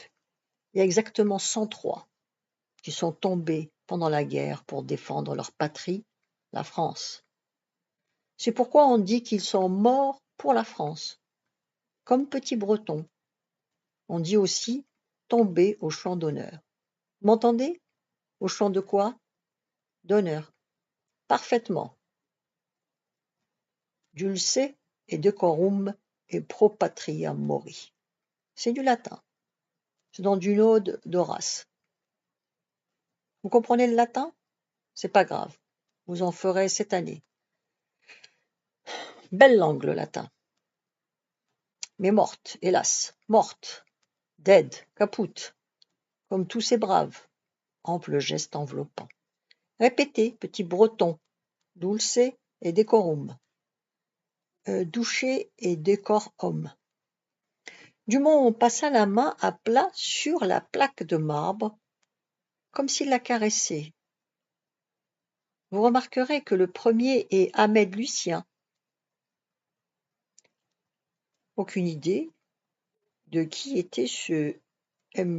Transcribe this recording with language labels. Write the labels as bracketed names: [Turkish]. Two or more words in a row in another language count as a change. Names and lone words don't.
[French] Il y a exactement 103 qui sont tombés pendant la guerre pour défendre leur patrie, la France. C'est pourquoi on dit qu'ils sont morts pour la France, comme Petit Breton. On dit aussi tomber au champ d'honneur. M'entendez? Au champ de quoi? D'honneur. Parfaitement. [Latin] Dulce et decorum et pro patria mori. [French] C'est du latin. C'est dans une ode d'Horace. Vous comprenez le latin? C'est pas grave. Vous en ferez cette année. Belle langue, le latin. Mais morte, hélas, morte. Dead, caput. Comme tous ces braves. Ample geste enveloppant. Répétez, petit breton. [Latin] Dulce et decorum. [French] Douché et décor homme. Dumont passa la main à plat sur la plaque de marbre, comme s'il la caressait. Vous remarquerez que le premier est Ahmed Lucien. Aucune idée de qui était ce M.